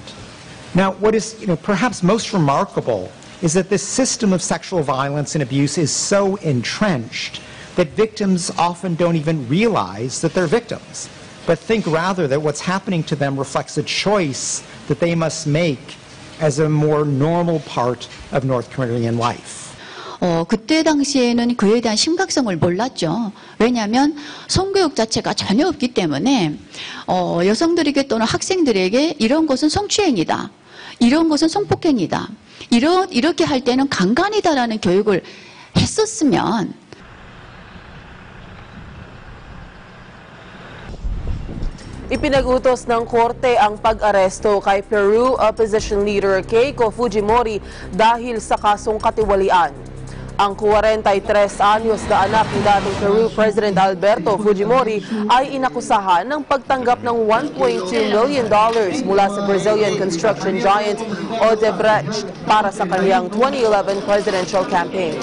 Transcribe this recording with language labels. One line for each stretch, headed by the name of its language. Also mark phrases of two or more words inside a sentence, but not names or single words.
English: Now, what is perhaps most remarkable is that this system of sexual violence and abuse is so entrenched that victims often don't even realize that they're victims, but think rather that what's happening to them reflects a choice that they must make as a more normal part of North Korean life.
Korean: 그때 당시에는 그에 대한 심각성을 몰랐죠. 왜냐하면 성교육 자체가 전혀 없기 때문에 여성들에게 또는 학생들에게 이런 것은 성추행이다. 이런 것은 성폭행이다. 이렇게 할 때는 강간이다라는 교육을 했었으면
Filipino: Ipinag-utos ng korte ang pag-aresto kay Peru
English: opposition leader
Filipino: Keiko Fujimori dahil sa kasong katiwalian. Ang 43 anyos na anak ni dating Peru President Alberto Fujimori ay inakusahan ng pagtanggap ng $1.2 million mula sa Brazilian
English: construction giant
Filipino: Odebrecht para sa kanyang 2011
English: presidential campaign.